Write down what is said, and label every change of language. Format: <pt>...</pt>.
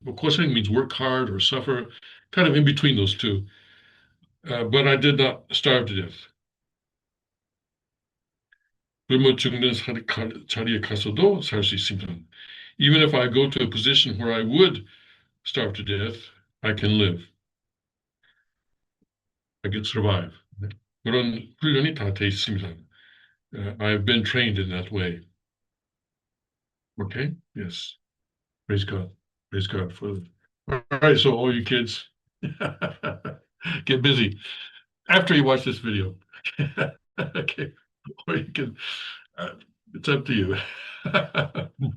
<en>고생 means work hard or suffer, kind of in between those two. But I did not starve to death.</en> <ko>굶어 죽는 자리에 가서도 살 수 있습니다.</ko> <en>Even if I go to a position where I would starve to death, I can live. I can survive.</en> <ko>그런 훈련이 다 돼 있습니다.</ko> <en>I've been trained in that way. Okay? Yes. Praise God. Praise God for it. All right, so all you kids, get busy after you watch this video. Okay. Or you can, it's up to you.</en>